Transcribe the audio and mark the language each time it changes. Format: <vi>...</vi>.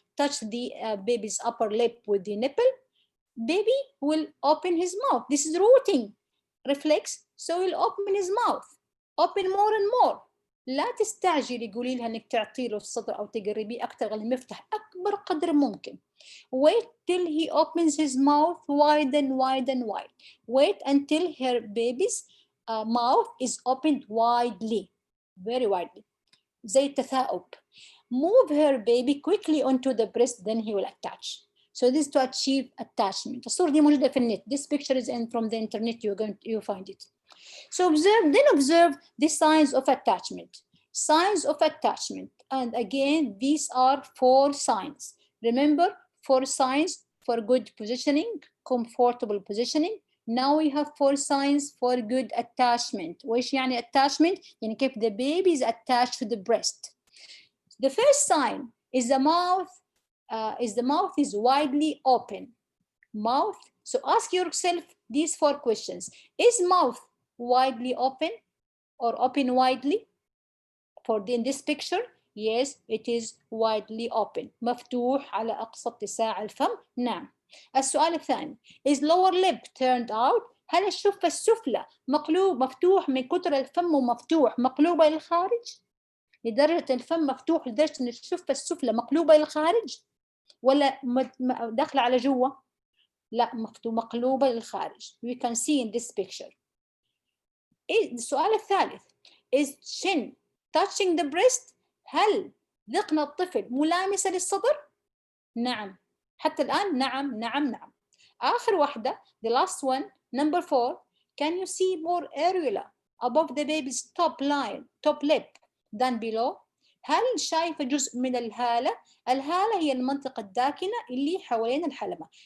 <en>Touch the baby's upper lip with the nipple. Baby will open his mouth. This is rooting reflex, so he'll open his mouth. Open more and more.</en> <ar>لا تستعجلي قولي لها انك تعطي له الصدر او تقربيه اكثر المفتح اكبر قدر ممكن.</ar> <en>Wait till he opens his mouth wide and wide and wide. Wait until her baby's mouth is opened widely, very widely.</en> <ar>زي التثاؤب.</ar> <en>Move her baby quickly onto the breast, then he will attach. So this is to achieve attachment.</en> <ar>الصورة دي موجودة في النت.</ar> <en>This picture is in from the internet. You find it. So observe the signs of attachment. Signs of attachment. And again, these are 4 signs. Remember, 4 signs for good positioning, comfortable positioning. Now we have 4 signs for good attachment.</en> <ar>وإيش يعني</ar> <en>attachment؟</en> <ar>يعني كيف</ar> <en>the baby is attached to the breast. The first sign is the mouth is widely open. Mouth. So ask yourself these 4 questions. Is mouth widely open or open widely? In this picture, yes, it is widely open.</en> <ar>مفتوح على أقصى اتساع الفم. نعم. السؤال الثاني.</ar> <en>Is lower lip turned out؟</en> <ar>هل الشفة السفلى مفتوح من كتر الفم ومفتوح مقلوبة للخارج؟ لدرجة الفم مفتوح لدرجة أن الشفة السفلى مقلوبة للخارج؟ ولا داخلة على جوا؟ لا مقلوبة للخارج.</ar> <en>We can see in this picture.</en> <ar>السؤال الثالث.</ar> <en>Is chin touching the breast؟</en> <ar>هل ذقن الطفل ملامسة للصدر؟ نعم. حتى الآن نعم نعم نعم. آخر واحدة,</ar> <en>the last one, number 4. Can you see more areola above the baby's top lip than below؟</en> <ar>هل شايفة جزء من الهالة؟ الهالة هي المنطقة الداكنة اللي حوالين الحلمة.</ar>